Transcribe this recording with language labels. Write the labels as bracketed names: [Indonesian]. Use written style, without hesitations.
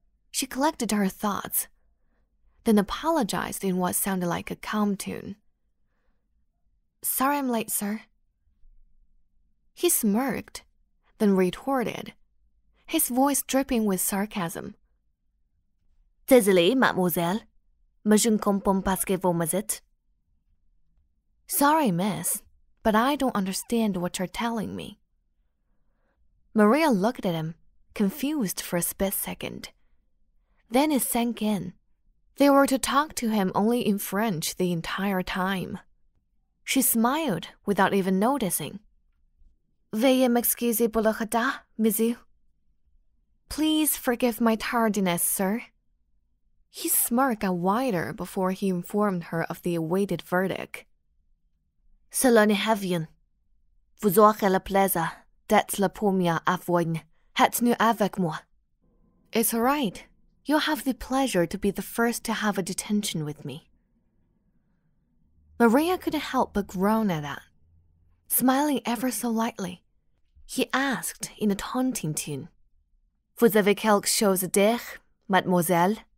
[English] She collected her thoughts, then apologized in what sounded like a calm tune. "Sorry I'm late, sir." He smirked, then retorted, his voice dripping with sarcasm. [French] "Désolé, mademoiselle, mais je ne comprends pas ce que vous me dites." [English] Sorry, miss, but I don't understand what you're telling me. Maria looked at him, confused for a split second. Then it sank in. They were to talk to him only in French the entire time. She smiled without even noticing. [French] Veuillez m'excuser pour le retard, monsieur. [English] Please forgive my tardiness, sir. His smirk got wider before he informed her of the awaited verdict. [French] Cela n'est rien. Vous aurez le plaisir d'être la première à venir être avec moi. [English] It's all right. You'll have the pleasure to be the first to have a detention with me. Maria couldn't help but groan at that. Smiling ever so lightly, he asked in a taunting tone, [French] Vous avez quelque chose à dire, mademoiselle?